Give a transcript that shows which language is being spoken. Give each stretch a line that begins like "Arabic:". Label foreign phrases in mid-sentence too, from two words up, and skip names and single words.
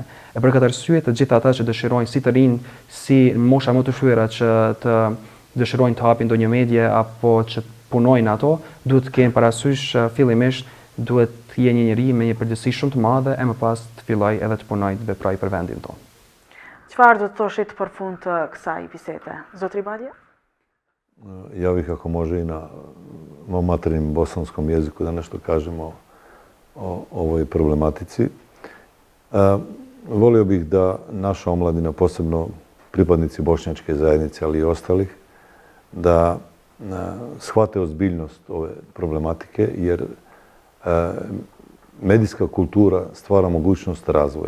Albanian: E për këtë arsye të gjithë ata që dëshirojnë si të rinj, si mosha më të shtyra që të dëshirojnë të hapin ndonjë medie apo që punojnë ato, duhet të kenë parasysh fillimisht duhet të jenë një njeri me një përgjegjësi shumë të madhe e më pas të filloj edhe të punoj të veproj për vendin tonë. Çfarë do të thoshit për fund të kësaj bisede? Zotri Balje?
Bosnian: Ja bih ako može i na mom materinjem bosanskom jeziku da nešto kažem o ovoj problematici. Volio bih da naša omladina, posebno pripadnici bošnjačke zajednice, ali i ostalih, da shvate ozbiljnost ove problematike, jer medijska kultura stvara mogućnost razvoja.